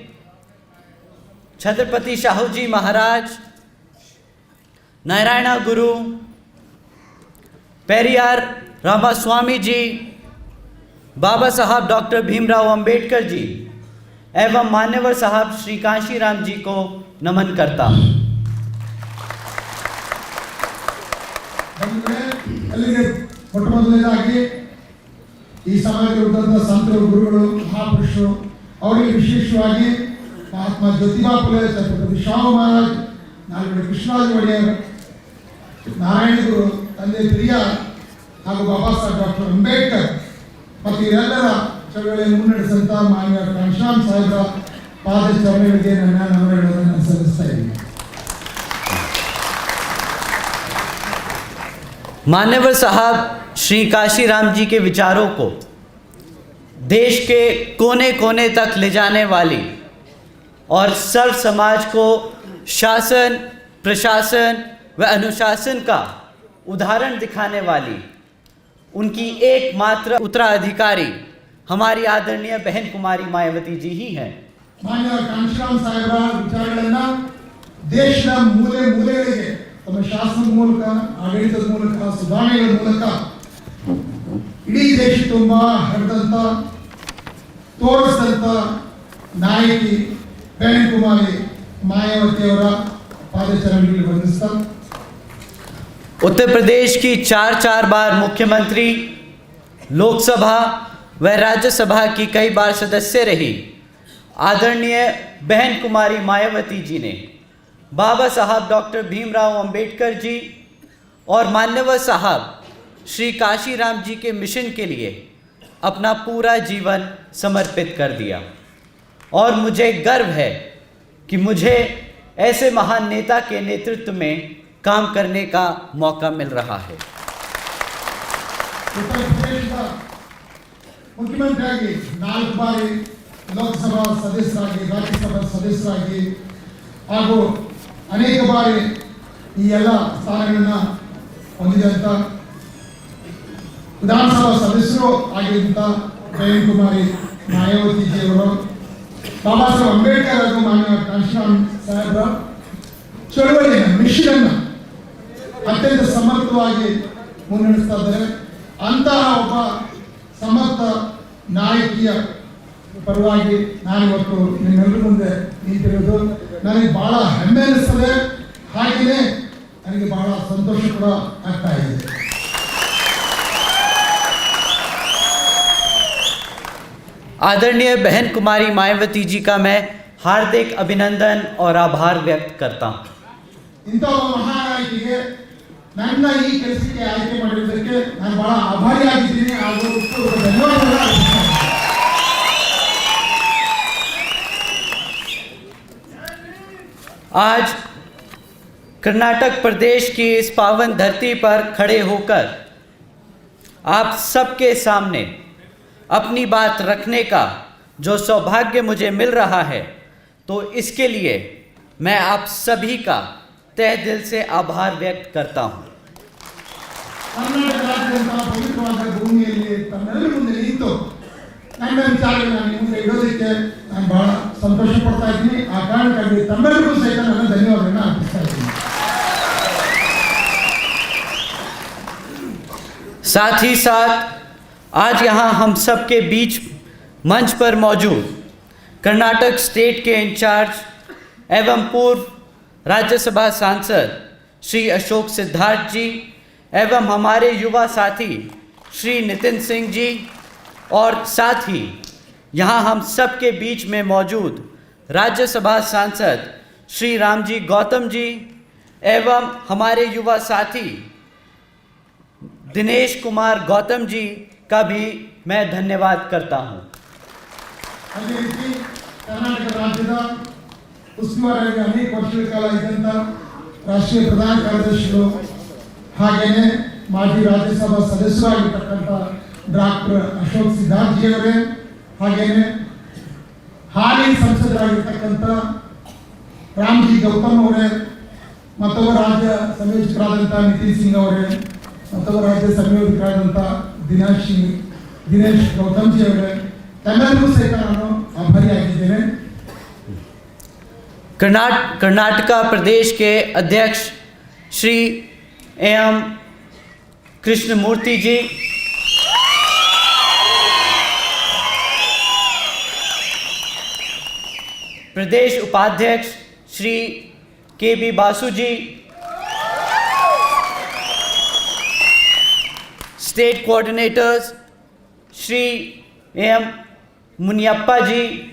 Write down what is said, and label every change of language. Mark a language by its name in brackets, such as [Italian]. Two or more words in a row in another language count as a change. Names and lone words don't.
[Hindi] छत्रपति शाहू जी महाराज, नारायण गुरु, पेरियार रामास्वामी जी, बाबा साहब डॉक्टर भीमराव अंबेडकर जी एवं मान्यवर साहब श्री कांशीराम जी को नमन करता हूँ। [Kannada] ಈ ಸಮಾಜದ ಸಂತರು, ಗುರುಗಳು, ಮಹಾಪುರುಷರು, ಅವರಿಗೆ ವಿಶೇಷವಾಗಿ ಮಹಾತ್ಮ ಜ್ಯೋತಿಬಾ ಫುಲೆ, ಛತ್ರಪತಿ ಶಾಹು ಮಹಾರಾಜ್, ನಾಲ್ಕು ಕೃಷ್ಣರಾಜ ಒಡೆಯರ್, ನಾರಾಯಣ ಗುರು, ತಂದೆ ಪೆರಿಯಾರ್ ಹಾಗೂ ಬಾಬಾ ಸಾಹೇಬ್ ಡಾಕ್ಟರ್ ಅಂಬೇಡ್ಕರ್ ಮತ್ತು ಇವರೆಲ್ಲರ ಚಳವಳಿಯನ್ನು ಮುನ್ನಡೆಸಿದಂಥ ಮಾನ್ಯ ಕಾಂಶರಾಮ್ ಸಾಹೇಬರ ಪಾದಚರಣೆಗಳಿಗೆ ನನ್ನ ನಮನಗಳನ್ನು ಸಲ್ಲಿಸ್ತಾ ಇದ್ದೀನಿ। [Hindi] मान्यवर साहब श्री कांशीराम जी के विचारों को देश के कोने कोने तक ले जाने वाली और सर्व समाज को शासन, प्रशासन व अनुशासन का उदाहरण दिखाने वाली उनकी एकमात्र उत्तराधिकारी हमारी आदरणीय बहन कुमारी मायावती जी ही हैं। [Kannada] मान्य कांशीराम साहेबರ ವಿಚಾರಗಳನ್ನು ದೇಶದ ಮೂಲೆ ಮೂಲೆಗಳಿಗೆ ತಮ್ಮ ಶಾಸನದ ಮೂಲಕ, ಆಡಳಿತದ ಮೂಲಕ, ಸುಧಾರಣೆಗಳ ಮೂಲಕ ಇಡೀ ದೇಶ ತುಂಬ ಹರದಂತ, ತೋರಿಸಿದಂಥ ನಾಯಕಿ ಬಹನ್ ಕುಮಾರಿ मायावती ಅವರ ಪಾದಚರಣೆಗಳಿಗೆ ವಂದಿಸ್ತಾ, [Hindi] उत्तर प्रदेश की 4 बार मुख्यमंत्री, लोकसभा व राज्यसभा की कई बार सदस्य रही आदरणीय बहन कुमारी मायावती जी ने बाबा साहब डॉक्टर भीमराव अंबेडकर जी और मान्यवर साहब श्री कांशीराम जी के मिशन के लिए अपना पूरा जीवन समर्पित कर दिया। और मुझे गर्व है कि मुझे ऐसे महान नेता के नेतृत्व में काम करने का मौका मिल रहा है। उत्तर प्रदेश का मुख्यमंत्री [Kannada] 4 ಬಾರಿ ಲೋಕಸಭಾ ಸದಸ್ಯರಾಗಿ, ರಾಜ್ಯಸಭಾ ಸದಸ್ಯರಾಗಿ ಹಾಗೂ ಅನೇಕ ಬಾರಿ ಈ ಎಲ್ಲ ಸ್ಥಾನಗಳನ್ನು ಹೊಂದಿದಂಥ ವಿಧಾನಸಭಾ ಸದಸ್ಯರು ಆಗಿದ್ದಂಥ ಜಯಂತ್ ಕುಮಾರಿ ಮಾಯಾವತಿಜಿಯವರು, ಬಾಬಾ ಸಾಹೇಬ್ ಅಂಬೇಡ್ಕರ್ ಹಾಗೂ ಮಾನ್ಯ ಕಾಂಶಿರಾಮ್ ಸಾಹೇಬರ ಚಳವಳಿಯನ್ನು, ಮಿಷನನ್ನು ಅತ್ಯಂತ ಸಮರ್ಥವಾಗಿ ಮುನ್ನಡೆಸ್ತಾ ಇದ್ದಾರೆ. ಅಂತಹ ಒಬ್ಬ ಸಮರ್ಥ ನಾಯಕಿಯ ಪರವಾಗಿ ನಾನಿವತ್ತು ನಿಮ್ಮೆಲ್ಲರ ಮುಂದೆ ನಿಂತಿರೋದು ನನಗೆ ಬಹಳ ಹೆಮ್ಮೆ ಅನಿಸ್ತದೆ, ಹಾಗೆಯೇ ನನಗೆ ಬಹಳ ಸಂತೋಷ ಕೂಡ ಆಗ್ತಾ ಇದೆ. [Hindi] आदरणीय बहन कुमारी मायावती जी का मैं हार्दिक अभिनंदन और आभार व्यक्त करता हूँ। [Kannada] ಇಂಥ ಒಬ್ಬ ಮಹಾನಾಯಕಿಗೆ ನನ್ನ ಈ ಕೆಲಸಕ್ಕೆ ಆಯ್ಕೆ ಮಾಡಿರುವುದಕ್ಕೆ ನಾನು ಬಹಳ ಆಭಾರಿಯಾಗಿದ್ದೀನಿ ಹಾಗೂ ಧನ್ಯವಾದಗಳು ಅರ್ಪಿಸ್ತೀನಿ. [Hindi] आज कर्नाटक प्रदेश की इस पावन धरती पर खड़े होकर आप सबके सामने अपनी बात रखने का जो सौभाग्य मुझे मिल रहा है, तो इसके लिए मैं आप सभी का तहे दिल से आभार व्यक्त करता हूँ। [Kannada] ಕರ್ನಾಟಕ ರಾಜ್ಯದಂತಹ ಪವಿತ್ರವಾದ ಭೂಮಿಯಲ್ಲಿ ತಮ್ಮೆಲ್ಲರ ಮುಂದೆ ನಿಂತು ನನ್ನ ವಿಚಾರಗಳನ್ನು ನಿಮ್ಮ ಮುಂದೆ ಇಡೋದಕ್ಕೆ ನಾನು ಬಹಳ ಸಂತೋಷ ಪಡ್ತಾ ಇದ್ದೀನಿ. ಆ ಕಾರಣಕ್ಕಾಗಿ ತಮ್ಮೆಲ್ಲರಿಗೂ ಸಹಿತ ನನ್ನ ಧನ್ಯವಾದಗಳನ್ನು ಅರ್ಪಿಸ್ತಾ ಇದ್ದೀನಿ. [Hindi] साथ ही साथ आज यहाँ हम सब के बीच मंच पर मौजूद कर्नाटक स्टेट के इंचार्ज एवं पूर्व राज्यसभा सांसद श्री अशोक सिद्धार्थ जी एवं हमारे युवा साथी श्री नितिन सिंह जी, और साथ ही यहाँ हम सब के बीच में मौजूद राज्यसभा सांसद श्री रामजी गौतम जी एवं हमारे युवा साथी दिनेश कुमार गौतम जी का भी मैं धन्यवाद करता हूँ। [Kannada] ಅದೇ ರೀತಿ ಕರ್ನಾಟಕ ರಾಜ್ಯದ ಉಸ್ತುವಾರಿಯಾಗಿ ಅನೇಕ ವರ್ಷಗಳ ಕಾಲ ಇದ್ದಂಥ ರಾಷ್ಟ್ರೀಯ ಪ್ರಧಾನ ಕಾರ್ಯದರ್ಶಿಗಳು, ಹಾಗೆಯೇ ಮಾಜಿ ರಾಜ್ಯಸಭಾ ಸದಸ್ಯರಾಗಿರ್ತಕ್ಕಂಥ ಡಾಕ್ಟರ್ ಅಶೋಕ್ ಸಿದ್ಧಾರ್ಥ ಜಿ ಅವರೇ, ಹಾಗೆಯೇ ಹಾಲಿ ಸಂಸದರಾಗಿರ್ತಕ್ಕಂಥ ರಾಮ್ಜಿ ಗೌತಮ್ ಅವರೇ, ಮತ್ತೊಬ್ಬ ರಾಜ್ಯ ಸಂಯೋಜಕರಾದಂಥ ನಿತಿನ್ ಸಿಂಗ್ ಅವರೇ, ಮತ್ತೊಬ್ಬ ರಾಜ್ಯ ಸಂಯೋಜಕರಾದಂಥ ದಿನೇಶ್ ಗೌತಮ್ ಜಿ ಅವರೇ, ತಮ್ಮೆಲ್ಲರಿಗೂ ಸಹಿತ ನಾನು ಆಭಾರಿಯಾಗಿದ್ದೇನೆ. [Hindi] कर्नाटका प्रदेश के अध्यक्ष श्री एम कृष्णमूर्ति जी, प्रदेश उपाध्यक्ष श्री के बी बासु जी, [English] State Coordinators [Hindi] श्री एम मुनियप्पा जी,